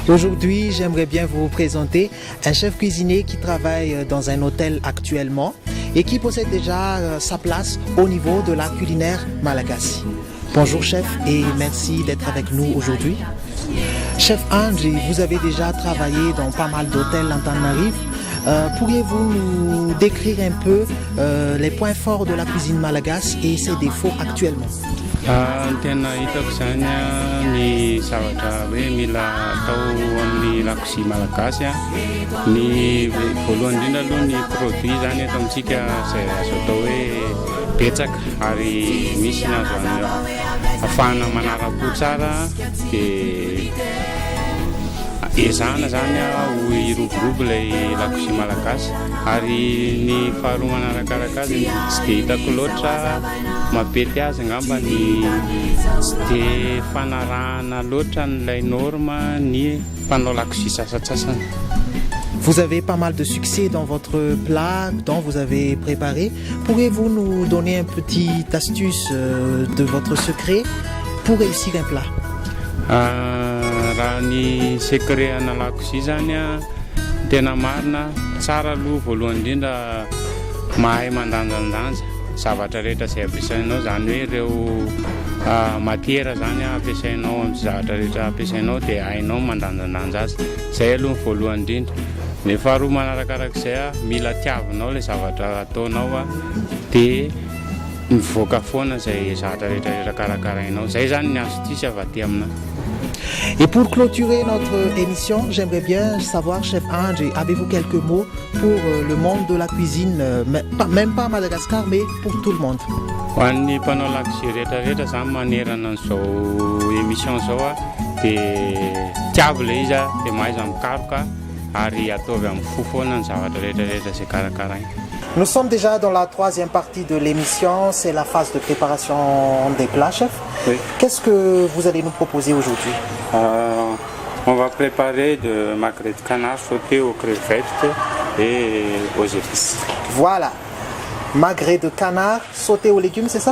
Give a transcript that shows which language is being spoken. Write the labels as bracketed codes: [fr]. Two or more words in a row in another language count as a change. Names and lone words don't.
[fr] Aujourd'hui, j'aimerais bien vous présenter un chef cuisinier qui travaille dans un hôtel actuellement et qui possède déjà sa place au niveau de l'art culinaire malagasy. Bonjour chef et merci d'être avec nous aujourd'hui. Chef André, vous avez déjà travaillé dans pas mal d'hôtels en Tanarive. Pourriez-vous nous décrire un peu les points forts de la cuisine malagasy et ses défauts actuellement? [mg] Tena hitako zany ny zavatra hoe mila atao amin'ny lakozia malagasy ny voalohany indrindra aloha ny produit zany eto amintsika izay azo atao hoe betsaka ary misy ny azo ahafahana manara-po tsara dia ezahana zany ho iroborobo ilay lakozia malagasy ary ny faharoa manarakaraka azy tsy dia hitako loatra mapety azy angamba ny tsy dia fanarahana loatra n'ilay norme ny mpanao lakozia sasatsasany. [fr] Vous avez pas mal de succès dans votre plat dont vous avez préparé. Pourriez-vous nous donner un petit astuce de votre secret pour réussir un plat? [mg] Raha ny secret ana lakozia zany tena marina tsara aloha voalohany indrindra mahay mandanjandanja zavatra rehetra izay ampiasainao zany hoe ireo matiera zany ampiasainao amin'ny zavatra rehetra ampiasainao dia hainao mandanjandanja azy. Izay aloha ny voalohany indrindra. Ny faharoa manarakarak'izay mila tiavinao ilay zavatra ataonao dia mivoaka foana izay zavatra rehetra karakarainao. Izay zany ny astuce avy aty aminao. [fr] Et pour clôturer notre émission, j'aimerais bien savoir, chef André, avez-vous quelques mots pour le monde de la cuisine, même pas à Madagascar, mais pour tout le monde? [mg] Ho an'ny mpanao lakozia rehetrarehetra zany manerana an'izao émission zao dia tiavo ilay izy dia mahay izy mikaroka ary ataovy amin'ny fo foana ny zavatra rehetrarehetra izay karakaraina. [fr] Nous sommes déjà dans la 3e partie de l'émission, c'est la phase de préparation des plats, chef. Oui. Qu'est-ce que vous allez nous proposer aujourd'hui? On va préparer de magret de canard sauté aux crevettes et aux épices. Voilà, magret de canard sauté aux légumes, c'est ça?